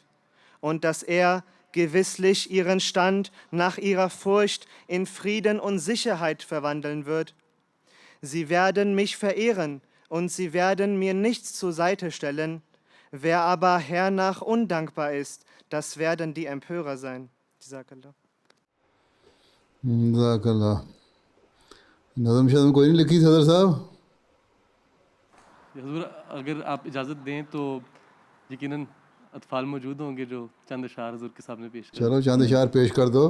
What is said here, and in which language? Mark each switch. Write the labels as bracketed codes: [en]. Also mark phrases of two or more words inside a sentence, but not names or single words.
[de] Und dass er gewisslich ihren Stand nach ihrer Furcht in Frieden und Sicherheit verwandeln wird. Sie werden mich verehren und sie werden mir nichts zur Seite stellen. Wer aber hernach undankbar ist, das werden die Empörer sein. Jazakallah. [ur] جزاک اللہ. نظم شظم کوئی نہیں لکھی صدر صاحب؟ حضور اگر آپ اجازت دیں تو یقیناً اطفال موجود ہوں گے جو چند اشعار حضور کے سامنے پیش کریں. چلو چاند اشعار پیش کر دو.